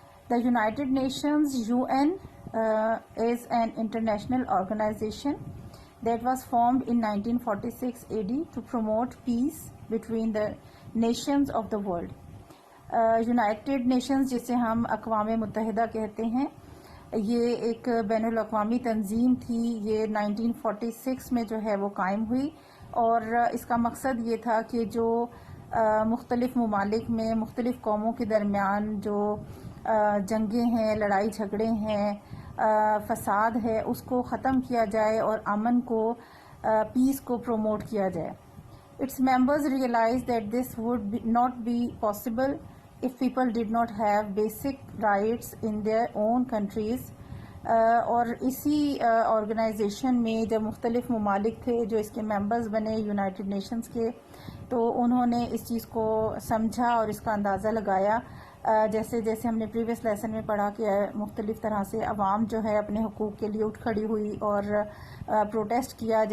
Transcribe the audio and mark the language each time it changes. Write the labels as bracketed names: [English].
[English] The United Nations UN is an international organization that was formed in 1946 AD to promote peace between the nations of the world. [Urdu] United nations جسے ہم اقوام متحدہ کہتے ہیں، یہ ایک بین الاقوامی تنظیم تھی. یہ 1946 میں جو ہے وہ قائم ہوئی، اور اس کا مقصد یہ تھا کہ جو مختلف ممالک میں مختلف قوموں کے درمیان جو جنگیں ہیں، لڑائی جھگڑے ہیں، فساد ہے، اس کو ختم کیا جائے اور امن کو، پیس کو پروموٹ کیا جائے. [English] Its members realized that this would not be possible if people did not have basic rights in their own countries. [Urdu] اور اسی آرگنائزیشن میں جب مختلف ممالک تھے جو اس کے ممبرز بنے یونائٹڈ نیشنز کے، تو انہوں نے اس چیز کو سمجھا اور اس کا اندازہ لگایا. جیسے جیسے ہم نے پریویس لیسن میں پڑھا کہ مختلف طرح سے عوام جو ہے اپنے حقوق کے لیے اٹھ کھڑی ہوئی اور پروٹیسٹ کیا.